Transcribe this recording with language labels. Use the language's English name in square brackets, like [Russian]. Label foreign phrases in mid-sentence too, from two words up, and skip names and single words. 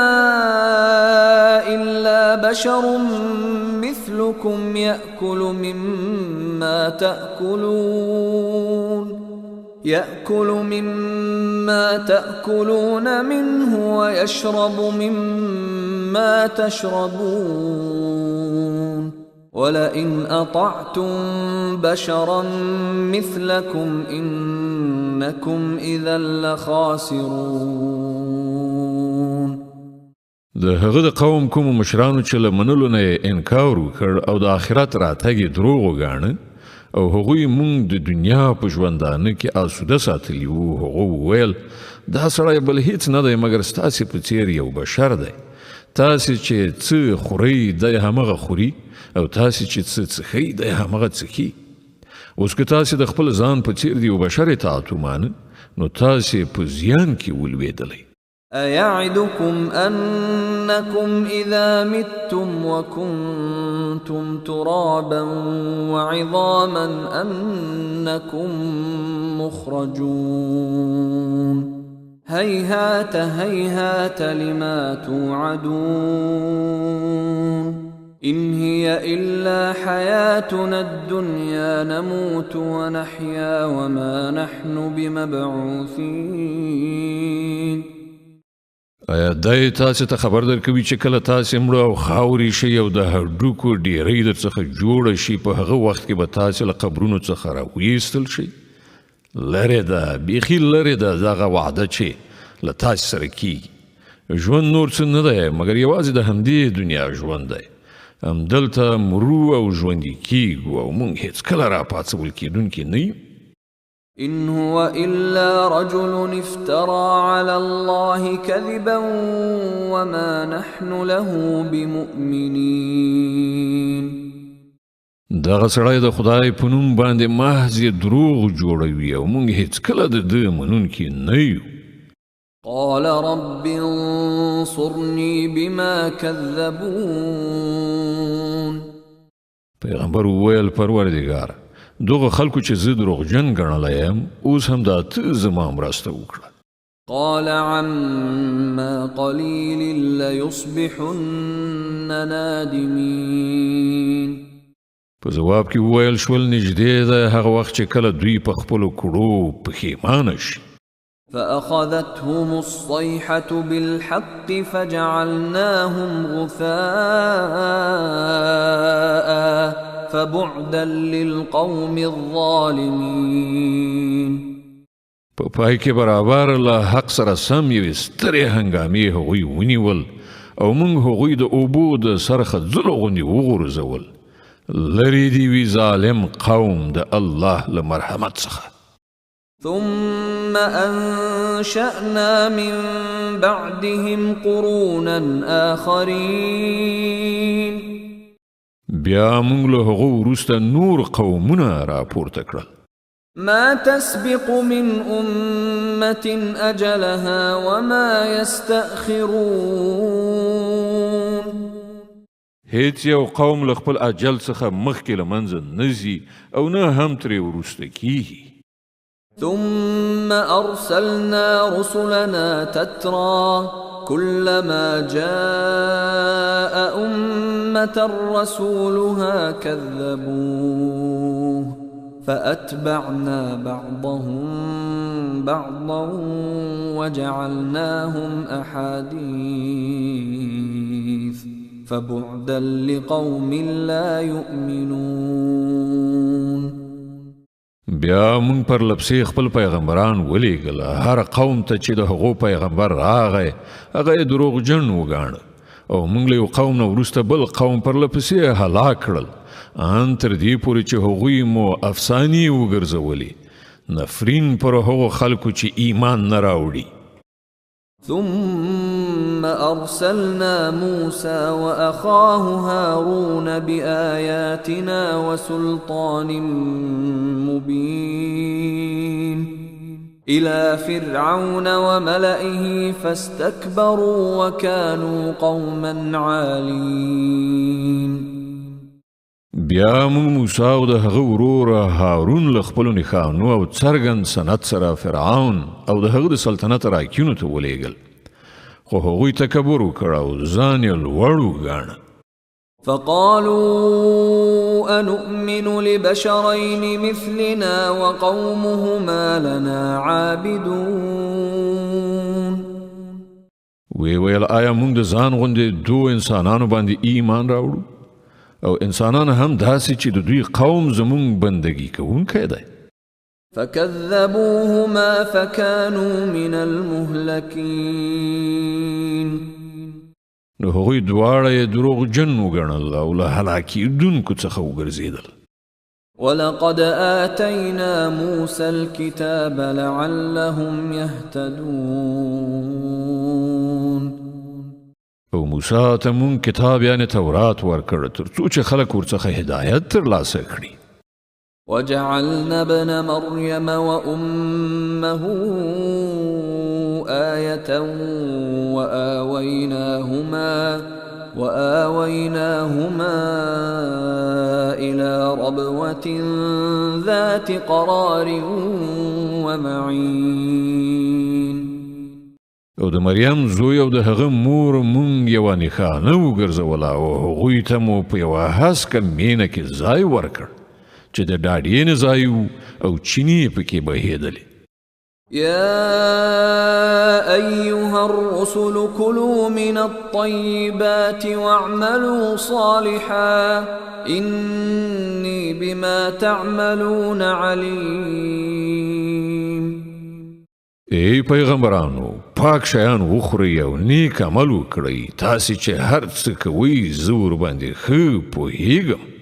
[Arabic] إلا بشر مثلكم يأكل مما تأكلون منه ويشرب مما تشربون ولئن أطعتم بشرا مثلكم إنكم إذا لخاسرون. [Pashto] د هغه د قوم کوم مشرانو چې له منلو نه انکار وکړ او د آخرت راتګ یې دروغ وګاڼه او هغوی مونږ د دنیا په ژوندانه کې آسوده ساتلي وو، هغو وویل دا سړی بل هیڅ نه دی مګر ستاسې په څیر یو بشر دی. تاسې چې څه خورئ دی همغه خوري او تاسې چې څه څښئ دی همغه څښي. اوس که تاسې د خپل ځان په څیر د یو بشر اطاعت ومانه نو تاسې په زیان کې ولوېدلی. [Arabic] أيعدكم أنكم إذا متم وكنتم ترابا وعظاما أنكم مخرجون هيهات هيهات لما توعدون إن هي إلا حياتنا الدنيا نموت ونحيا وما نحن بمبعوثين. [Pashto] آیا دای تاسو ته خبر درکوي چې کله تاسو مړه او خاورې شي او د هډوکو ډیرۍ درڅخه جوړه شي په هغه وخت کې به تاسو له قبرونو څخه راویستل شي لرې ده بیخي لرې ده دغه وعده چې له تاسو سره کیږي ژوند نور څه نه دی مګر یوازې د همدې دنیا ژوند دی همدلته مرو او ژوندي کیږو او موږ هیڅکله راپاڅول کیدونکي نه یو [Arabic] إن هو إلا رجل افترى على الله كذبا وما نحن له بمؤمنين [Pashto] دغه سړی د خدای په نوم باندې محض دروغ جوړوي او موږ هیڅکله د ده منونکي نه یو [Arabic] قال رب انصرني بما كذبون [Pashto] پیغمبر وویل پروردګار دغه خلکو چې زه دروغجن ګڼلی یم اوس هم دا ته زما مرسته وکړه [Arabic] قال عما قليل ليصبحن نادمين [Pashto] په جواب کې وویل شول نږدې ده هغه وخت چې کله دوی په خپلو کړو پښیمانه شي [Arabic] فأخذتهم الصيحة بالحق فجعلناهم غثاء فبعدا للقوم الظالمين [Pashto] په پای کې برابر له حق سره سم یوې سترې هنګامې هغوی ونیول او موږ هغوی د اوبو د سرخه ځلو غوندې وغورځول لرې دې وي ظالم قوم د الله له مرحمت څخه [Arabic] ثم أنشأنا من بعدهم قرونا آخرين [Pashto] بیا موږ له هغو وروسته نور قومونه راپورته کړل [Arabic] ما تسبق من أمة أجلها وما يستأخرون [Pashto] هیڅ یو قوم له خپل اجل څخه مخکې له منځه نه ځي او نه هم ترې وروسته کیږي [Arabic] ثم أرسلنا رسلنا تترى كلما جاء أمة رسولها كذبوه فأتبعنا بعضهم بعضا وجعلناهم أحاديث فبعدا لقوم لا يؤمنون [Pashto] بیا مونږ پر لپسې خپل پیغمبران ولیږل هر قوم ته چې د هغو پیغمبر راغی هغه یې دروغجن وګاڼه او مونږ له یو قوم نه وروسته بل قوم پر لپسې هلاک کړل ان تر دې پورې چې هغوی مو افسانې وګرځولې نفرین پر هغو خلکو چې ایمان نه راوړي [Arabic] ثم أرسلنا موسى وأخاه هارون بآياتنا وسلطان مبين إلى فرعون وملئه فاستكبروا وكانوا قوما عالين [Pashto] بیا موږ موسی او د هغه ورور هارون له خپلو نښانو او څرګند سند سره فرعون او د هغه د سلطنت راکینو ته ولېږل خو هغوی تکبر وکړ او ځان یې لوړ وګاڼه [Arabic] فقالوا أنؤمن لبشرين مثلنا وقومهما لنا عابدون [Pashto] وی ویل آیا موږ د ځان غوندې دو انسانانو باندې ایمان راوړو او انسانان هم داسې چې د دوی قوم زمون بندگی کوونکی دی [Arabic] فكذبوهما فكانوا من المهلكين [Pashto] نو هغوی دواړه یې دروغجن وګڼل او له هلاکېدونکو څخه وګرځېدل [Arabic] ولقد آتينا موسى الكتاب لعلهم يهتدون [Pashto] او موسی ته مونږ کتاب یعنی تورات ورکړ تر څو چې خلک ورڅخه هدایت ترلاسه کړي [Arabic] وجعلنا ابن مريم وأمه آية وآويناهما إلى ربوة ذات قرار ومعين [Pashto] او د مریم زوی او د هغه مور مونږ یوه نښانه وګرځوله او هغوی ته مو په یوه هسکه مینه کې ځای ورکړ چې د ډاډینې ځای او چینې پکې بهېدلې [Arabic] يا أيها الرسل كلوا من الطيبات واعملوا صالحا إني بما تعملون عليم. [Pashto] ای پیغمبرانو پاک شیان وخورئ او نیک عمل وکړئ تاسې چې هر څه کوئ زه ورباندې ښه پوهیږم.